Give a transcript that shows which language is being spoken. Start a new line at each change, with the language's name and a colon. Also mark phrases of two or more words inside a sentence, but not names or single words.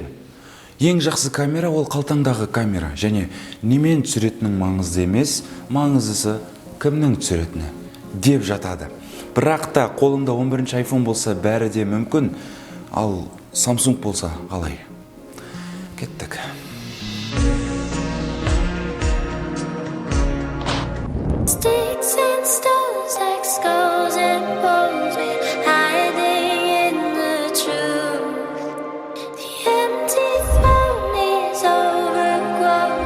Kazakh: Ең жақсы камера ол қалтаңдағы камера, және немен түсіретінің маңызды емес, маңыздысы кімнің түсіретіні деп жатады. Бірақ та қолыңда 11-ші iPhone болса бәрі де мүмкін, ал Samsung болса қалай? Кеттік.
English: Sticks and stones like skulls and bones, we're hiding in the truth. The empty throne is overgrown.